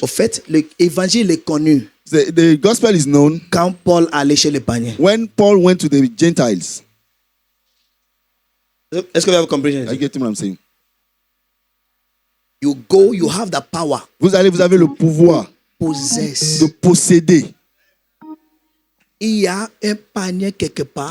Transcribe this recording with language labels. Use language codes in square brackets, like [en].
[fr] Au fait, l'évangile est connu [en] The gospel is known [fr] quand Paul allait chez les païens. [en] when Paul went to the Gentiles. [fr] Est-ce que vous avez compris? [en] Are you getting what I'm saying? You go, you have the power. [fr] Vous avez le pouvoir [en] Possess. [fr] de posséder. Il y a un panier quelque part.